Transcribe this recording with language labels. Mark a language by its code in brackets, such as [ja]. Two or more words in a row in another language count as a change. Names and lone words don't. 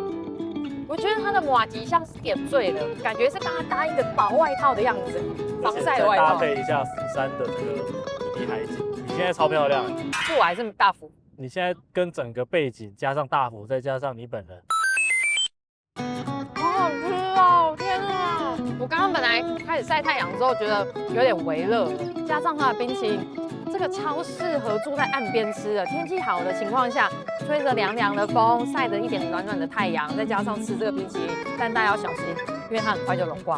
[zh] 我覺得它的麻糬像是點綴了，感覺是幫它搭一個薄外套的樣子，防曬外套。搭配一下釜山的這個底海景，你現在超漂亮。是我還是大福？你現在跟整個背景加上大福，再加上你本人，好好吃哦！天啊！我剛剛本來開始曬太陽之後覺得有點微熱，加上它的冰淇淋。這個超適合坐在岸邊吃的，天氣好的情況下，吹着涼涼的風，曬着一點暖暖的太陽，再加上吃這個冰淇淋，但大家要小心，因為它很快就融化。